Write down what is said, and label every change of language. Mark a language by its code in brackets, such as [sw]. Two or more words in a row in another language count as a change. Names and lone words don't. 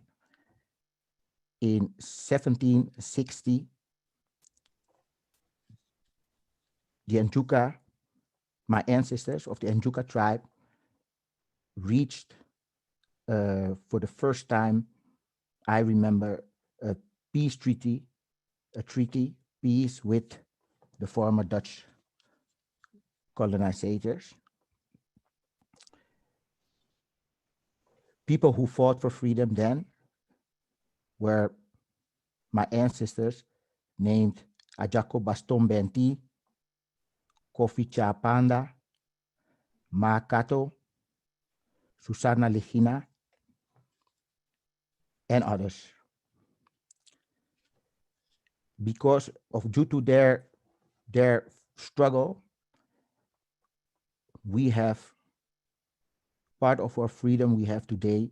[en] In 1760, the Njuka, my ancestors of the Njuka tribe, reached for the first time, I remember, a peace treaty, peace with the former Dutch colonizers. People who fought for freedom then were my ancestors named Ajako Baston Benti, Kofi Chapanda, Ma Kato, Susana Ligina, and others. Because of due to their struggle, we have part of our freedom we have today.